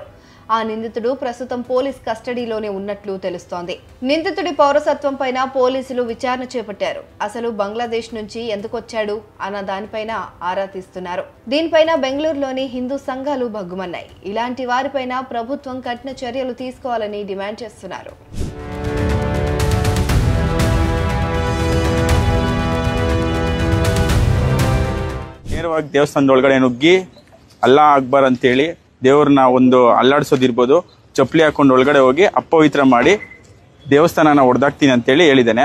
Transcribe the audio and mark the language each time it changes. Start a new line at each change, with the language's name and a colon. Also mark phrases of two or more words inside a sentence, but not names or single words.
Telugu: ఆ నిందితుడు ప్రస్తుతం పోలీస్ కస్టడీలోనే ఉన్నట్లు తెలుస్తోంది. నిందితుడి పౌరసత్వం పైన పోలీసులు విచారణ చేపట్టారు. అసలు బంగ్లాదేశ్ నుంచి ఎందుకొచ్చాడు అన్న దానిపైన ఆరా తీస్తున్నారు. దీనిపైన బెంగళూరులోని హిందూ సంఘాలు భగ్గుమన్నాయి. ఇలాంటి వారిపైన ప్రభుత్వం కఠిన చర్యలు తీసుకోవాలని డిమాండ్ చేస్తున్నారు.
Kannada: ನೇರವಾಗಿ ದೇವಸ್ಥಾನದ ಒಳಗಡೆ ನುಗ್ಗಿ
Arabic: الله أكبر
Kannada: ಅಂತೇಳಿ ದೇವ್ರನ್ನ ಒಂದು ಅಲ್ಲಾಡಿಸೋದಿರ್ಬೋದು, ಚಪ್ಪಲಿ ಹಾಕೊಂಡು ಒಳಗಡೆ ಹೋಗಿ ಅಪವಿತ್ರ ಮಾಡಿ ದೇವಸ್ಥಾನನ ಹೊಡೆದಾಕ್ತೀನಿ ಅಂತೇಳಿ ಹೇಳಿದ್ದಾನೆ.